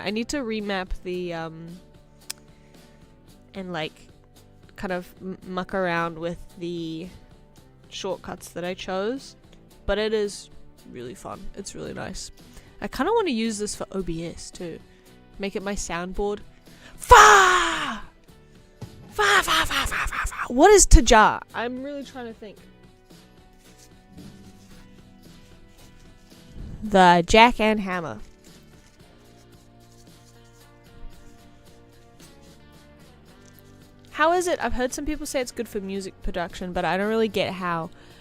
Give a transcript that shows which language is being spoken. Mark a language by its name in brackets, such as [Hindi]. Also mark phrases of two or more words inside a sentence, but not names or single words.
[English] I need to remap the and like kind of muck around with the shortcuts that I chose. But it is really fun. It's really nice. I kind of want to use this for OBS too. Make it my soundboard. Fa! Fa, fa, fa, fa, fa, fa. What is Taja? I'm really trying to think. The jack and hammer. How is it? I've heard some people say it's good for music production, but I don't really get how.